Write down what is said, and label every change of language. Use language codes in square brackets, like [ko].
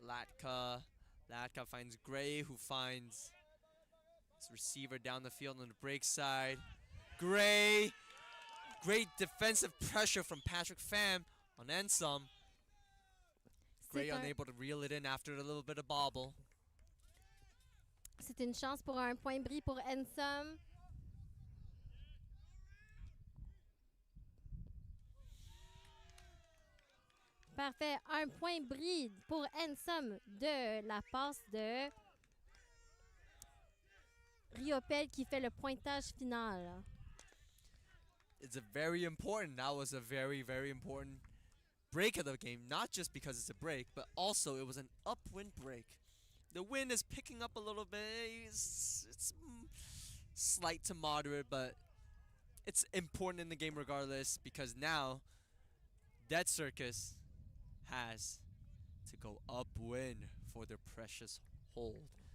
[en] Latka finds Gray, who finds his receiver down the field on the break side. Gray. Great defensive pressure from Patrick Pham on NSOM. Gray unable to reel it in after a little bit of bobble. [fr] C'est une chance pour un point bris pour NSOM. Parfait. Un point bris pour NSOM de la passe de Riopel qui fait le pointage final. [en] It's a very important. That was a very, very important break of the game. Not just because it's a break, but also it was an upwind break. The wind is picking up a little bit. It's slight to moderate, but it's important in the game regardless because now Dead Circus has to go upwind for their precious hold.